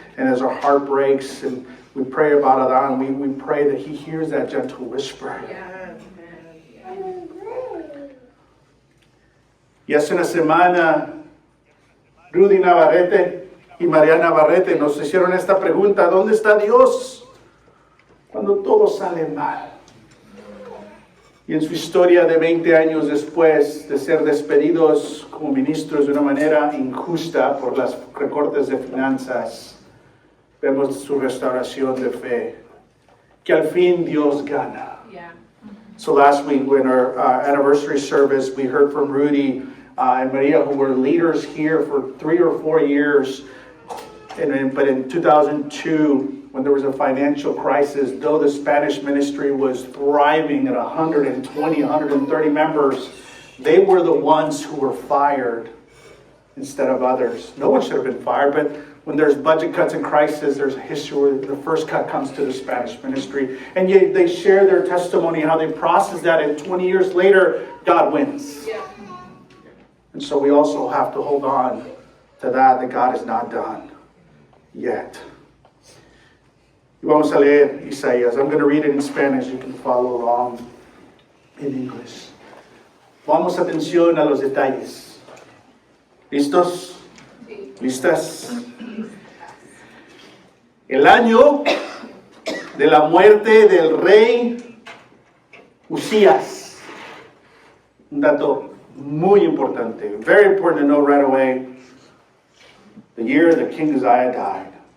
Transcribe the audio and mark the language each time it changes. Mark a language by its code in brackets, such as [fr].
[en] And as our heart breaks, and we pray about Adán, we pray that he hears that gentle whisper. [es] Y hace una semana, Rudy Navarrete y María Navarrete nos hicieron esta pregunta: ¿dónde está Dios cuando todo sale mal? Y en su historia de 20 años después de ser despedidos como ministros de una manera injusta por los recortes de finanzas, vemos su restauración de fe, que al fin Dios gana. [en] Yeah. So last week, when our anniversary service, we heard from Rudy and Maria, who were leaders here for 3 or 4 years. But in 2002, when there was a financial crisis, though the Spanish ministry was thriving at 120, 130 members, they were the ones who were fired instead of others. No one should have been fired, but when there's budget cuts and crisis, there's a history where the first cut comes to the Spanish ministry. And yet they share their testimony, how they process that, and 20 years later, God wins. Yeah. And so we also have to hold on to that God is not done yet. [es] Y vamos a leer Isaías. [en] I'm going to read it in Spanish. You can follow along in English. [es] Vamos atención a los detalles. ¿Listos? ¿Listas? El año de la muerte del rey Usías. Un dato muy importante. [en] Very important to know right away. The year that King Uzziah died.